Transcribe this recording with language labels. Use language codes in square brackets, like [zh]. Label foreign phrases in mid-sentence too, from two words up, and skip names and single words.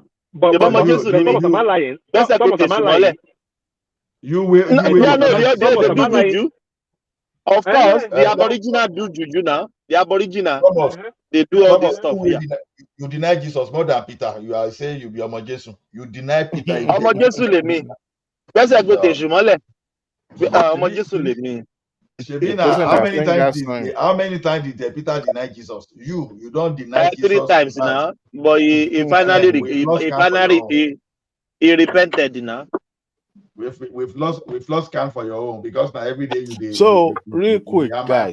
[en] But Thomas, am I lying? Thomas, am I lying? You will. They do juju. Of course, the Aboriginal do juju now. The Aboriginal, they do all this stuff. You deny Jesus more than Peter. You are saying you be [yo] Omo Jesu. [en] You deny Peter. [yo] Omo Jesu le mi. Pese go te jumole. Omo Jesu le mi. [en] How many times did Peter deny Jesus? You don't deny Jesus 3 times now, but he repented now. We've lost count for your own, because now every day you do. So real quick, guys.